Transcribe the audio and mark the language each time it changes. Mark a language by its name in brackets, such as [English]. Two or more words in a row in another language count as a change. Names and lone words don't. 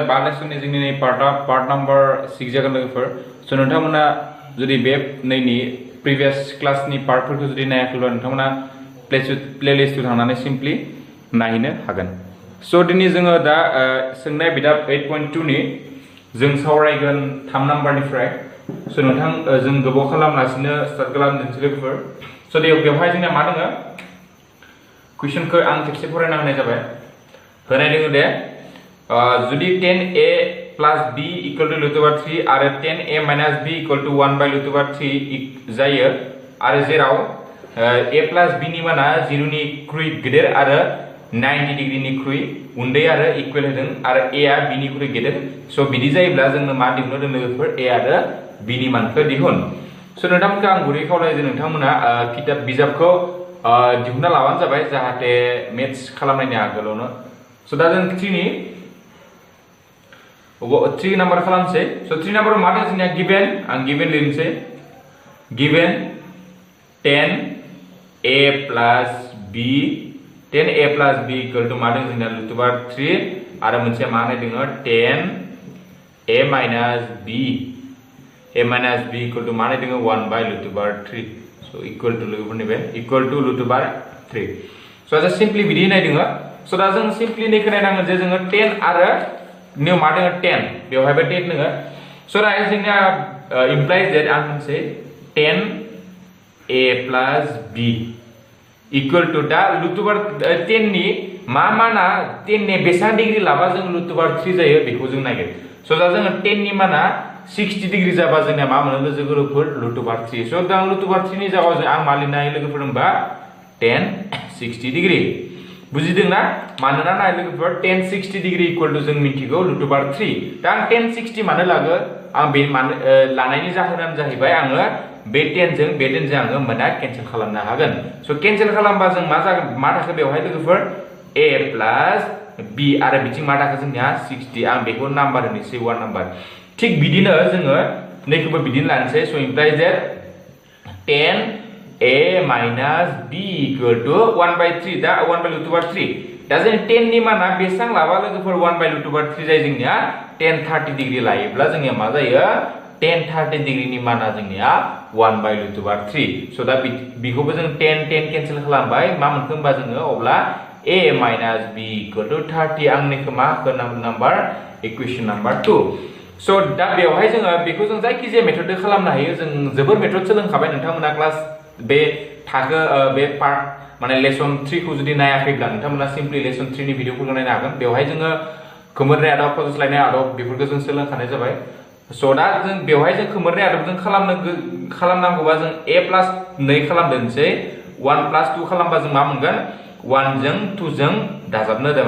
[Bodo] बा लेसननि जोंनि नै पार्ट नाम्बार 6 जागोन लोगोफोर सो नोंथांमोना जुदि बे नैनि [English] previous class [Bodo] पार्टफोरखौ जुदि नायाखैब्ला नोंथांमोना प्लेलिस्टआव थांनानै सिम्पली नायनो हागोन सो दिनै जोङो दा सोंनाय बिदाब 8.2 नि जों सावरायगोन 3 नाम्बारनिफ्राय सो नोंथां जों गोबाव खालामालासिनो स्टार्ट खालामनोसै लोगोफोर सो बेवहाय जोंना मा दङ कुइसनखौ आं खेबसे फरायना होनाय जाबाय होनाय दङ दे जुदि [English] 10a plus b equal to root over 3 आरो 10a minus b equal to 1 by root over 3 [Bodo] जायो आरो जेराव [English] a plus b नि [Bodo] माना 0 निख्रुइ गेदेर आरो 90 डिग्री निख्रुइ उन्दै आरो इक्वल होदों आरो a आ b निख्रुइ गेदेर सो बिदि जायोब्ला जोंनो मा दिहुननो दों लोगोफोर a आरो b नि मानखौ दिहुन सो नोंथांमोनखौ आं गुरै खावलायो नोंथांमोना किताब बिजाबखौ दिहुनना लाबानो जाबाय जाहाथे मेथ्स खालामनायनि आगोलावनो सो दा जों 3 नाम्बार खालामसै सो 3 नाम्बाराव मा दं जोंनिया गिवन आं गिवन लिरनोसै गिवन [English] 10a plus b 10a plus b equal to [Bodo] मा दं जोंनिया [English] root over 3 [Bodo] आरो मोनसे मा होनाय दङ [English] 10a minus b equal to [Bodo] मा होनाय दङ [English] 1 by root over 3 सो equal to [Bodo] लोगोफोरनि बे [English] equal to root over 3 [Bodo] सो दा सिम्पली बिदि होनाय दङ सो दा जों सिम्पली नै नायनांगोन जे जोङो 10 आरो निउ मा दङ 10 बेवहायबो 10 दङ सो दा जोंनिया [English] implies that [Bodo] आं मोनसे [English] 10a plus b equal to [Bodo] दा [English] root over 10 [Bodo] नि मा माना 10 ने बेसां डिग्री लाबा जों [English] root over 3 [Bodo] जायो बेखौ जों नायगोन सो दा जोङो 10 नि माना 60 डिग्री जाबा जोंनिया मा मोनो लोगोफोर [English] root over 3 [Bodo] सो दा [English] root over 3 [Bodo] नि जायगायाव आं मा लिरनो हायो लोगोफोर होनबा 10 60 डिग्री बुजिदोंना मानोना नाय लोगोफोर 10 60 डिग्री [English] equal to [Bodo] जों मिथिगौ [English] root over 3 [Bodo] दा आं 10 60 मानो लागो आं बे लानायनि जाहोनानो जाहैबाय आङो बे 10 जों आङो मोना केन्सेल खालामनो हागोन सो केन्सेल खालामबा जों मा जागोन मा थाखो बेवहाय लोगोफोर [English] a plus b [Bodo] आरो बिथिं मा थाखो जोंनिया 60 आं बेखौ नाम्बार होनोसै 1 नाम्बार थिक बिदिनो जोङो नैखौबो बिदिनो लानोसै सो [English] implies that 10a minus b equal to 1 by 3 [Bodo] दा [English] 1 by root over 3 [Bodo] दा जों 10 नि माना बेसां लाबा लोगोफोर [English] 1 by root over 3 [Bodo] जायो जोंनिया 10 30 डिग्री लायोब्ला जोंनिया मा जायो 10 30 डिग्री नि माना जोंनिया [English] 1 by root over 3 [Bodo] सो दा बिखौबो जों 10 10 केन्सेल खालामबाय मा मोनखो होनबा जोङो अब्ला [English] a minus b equal to 30 [Bodo] आंनिखौ मा नाम्बार इक्वेशन नाम्बार 2 सो दा बेवहाय जोङो बेखौ जों जायखिजाया मेथडजों खालामनो हायो जों जोबोर मेथड सोलोंखाबाय नोंथांमोना क्लास बे थाखो बे पार्ट माने लेसन 3 खौ जुदि नायाखैब्ला नोंथांमोना सिम्पली लेसन 3 नि भिडिअफोरखौ नायनो हागोन बेवहाय जोङो खोमोरनाय आदब फज'स्लायनाय आदब बेफोरखौ जों सोलोंखानाय जाबाय सो दा जों बेवहाय जों खोमोरनाय आदबजों खालामनांगौबा जों [English] a plus 2 [Bodo] खालामदोंसै [English] 1 plus 2 [Bodo] खालामबा जों मा मोनगोन 1 जों 2 जों दाजाबनो दे